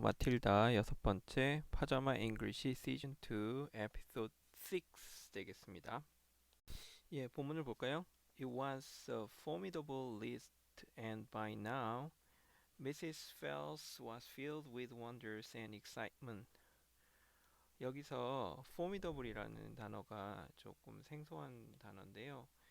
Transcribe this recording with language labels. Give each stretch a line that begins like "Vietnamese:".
Korean: 마틸다 여섯 번째 파자마 잉글리시 시즌 2 에피소드 6 되겠습니다. 예, 본문을 볼까요?
English: It was a formidable list and by now Mrs. Phelps was filled with wonders and excitement.
Korean: 여기서 formidable이라는 단어가 조금 생소한 단어인데요.